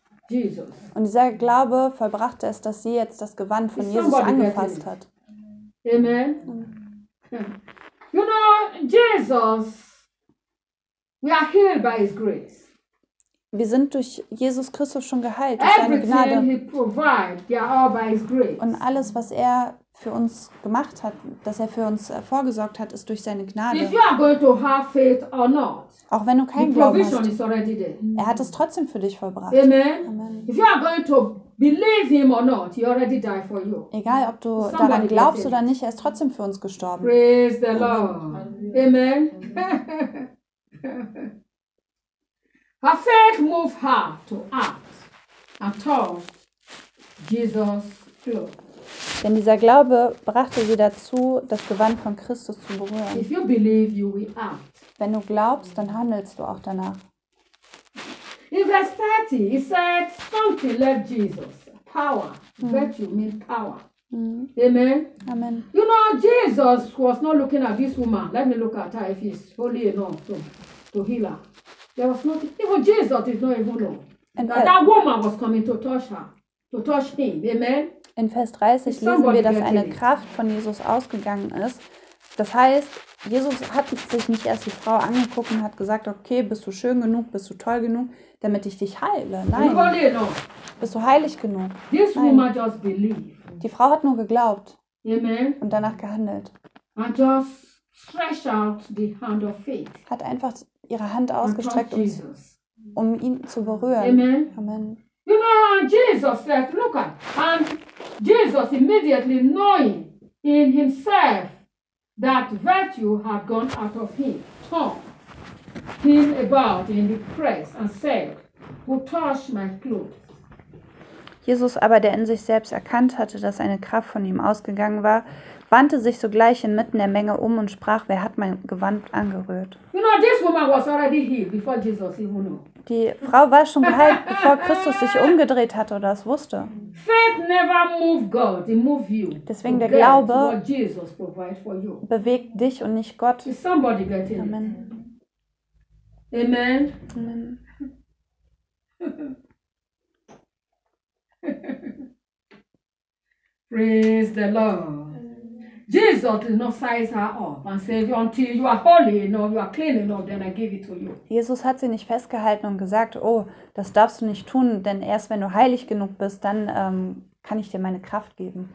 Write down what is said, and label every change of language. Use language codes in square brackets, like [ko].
[de] Und dieser Glaube vollbrachte es, dass sie jetzt das Gewand von Jesus angefasst hat. Amen. [en] You know, Jesus, we are healed by his grace. [de] Wir sind durch Jesus Christus schon geheilt, durch seine Gnade. Und alles, was er für uns gemacht hat, dass er für uns vorgesorgt hat, ist durch seine Gnade. Auch wenn du keinen Glauben hast, er hat es trotzdem für dich vollbracht. Amen. Egal, ob du daran glaubst oder nicht, er ist trotzdem für uns gestorben. [en] Praise the Lord. Amen. Her faith moved her to act and touch Jesus' clothes. [de] Denn dieser Glaube brachte sie dazu, das Gewand von Christus zu berühren. [en] If you believe, you will act. [de] Wenn du glaubst, dann handelst du auch danach. [en] In verse 30, he said, something left Jesus. Power. Virtue means power. Amen. Amen. You know, Jesus was not looking at this woman. Let me look at her if he's holy enough to heal her. There was nothing. Even Jesus did not even know. That woman was coming to touch her. To touch him. Amen. [de] In Vers 30 lesen wir, dass eine Kraft von Jesus ausgegangen ist. Das heißt, Jesus hat sich nicht erst die Frau angeguckt und hat gesagt, okay, bist du schön genug, bist du toll genug, damit ich dich heile. Nein. Bist du heilig genug? [en] This woman just believed. [de] Die Frau hat nur geglaubt. Amen. Und danach gehandelt. [en] And just stretched out the hand of faith. [de] Hat einfach ihre Hand ausgestreckt, um ihn zu berühren. Amen. Amen. [en] You know, Jesus said, look at, and Jesus immediately knowing in himself that virtue had gone out of him, turned him about in the press and said, who touched my clothes? [de] Jesus aber, der in sich selbst erkannt hatte, dass eine Kraft von ihm ausgegangen war, wandte sich sogleich inmitten der Menge um und sprach, wer hat mein Gewand angerührt? [en] You know, this woman was already healed before Jesus even knew. [de] Die Frau war schon geheilt, bevor Christus sich umgedreht hatte oder es wusste. [en] Faith never move God, it move you. [de] Deswegen der Glaube [en] what Jesus provide for you. [de] Bewegt dich und nicht Gott. [en] Is somebody getting it? Amen. Amen. Amen. Praise the Lord. Jesus did not size her up and say, until you are holy enough, you are clean enough, then I give it to you. [de] Jesus hat sie nicht festgehalten und gesagt, oh, das darfst du nicht tun, denn erst wenn du heilig genug bist, dann kann ich dir meine Kraft geben.